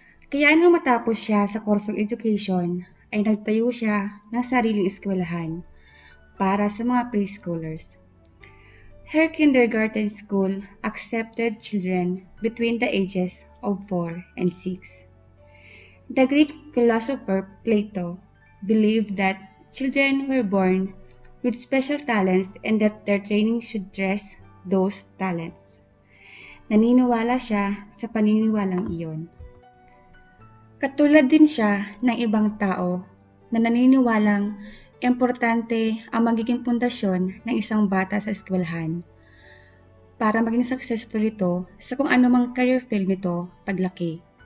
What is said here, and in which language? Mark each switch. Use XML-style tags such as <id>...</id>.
<tl>Kaya nung matapos siya sa</tl> <en>course of education,</en> <tl>ay nagtayo siya ng sariling eskwelahan para sa mga preschoolers.</tl> <en>Her kindergarten school accepted children between the ages of 4 and 6. The Greek philosopher Plato believed that children were born with special talents and that their training should dress those talents.</en> <tl>Naniniwala siya sa paniniwalang iyon. Katulad din siya ng ibang tao na naniniwalang importante ang magiging pundasyon ng isang bata sa eskwelahan para maging successful ito sa kung anumang career field nito paglaki.</tl>